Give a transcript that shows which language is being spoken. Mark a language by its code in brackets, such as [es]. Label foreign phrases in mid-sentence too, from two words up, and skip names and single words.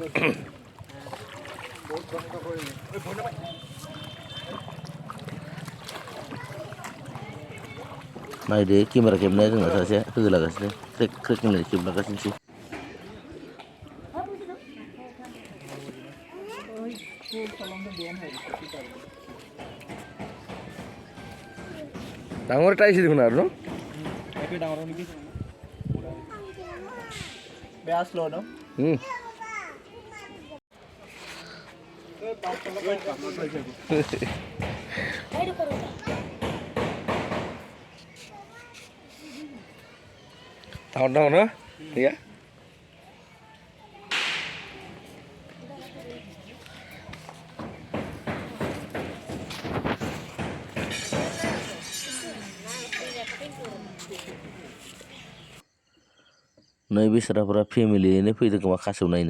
[brx] नायदो केमेरा खेबनाया जोंना सासे होलागासिनो क्रेक क्रेक होननाय खेबलागासिनोसै। [as] ডাঙৰ এটা আহিছে দেখোন আৰু ন? এইটো ডাঙৰ নেকি? বেয়া শ্ল' ন? ডাঙৰ ন এয়া? [brx] नै बेसाराफोरा फेमिलियैनो फैदों खोमा खासेव नायनो।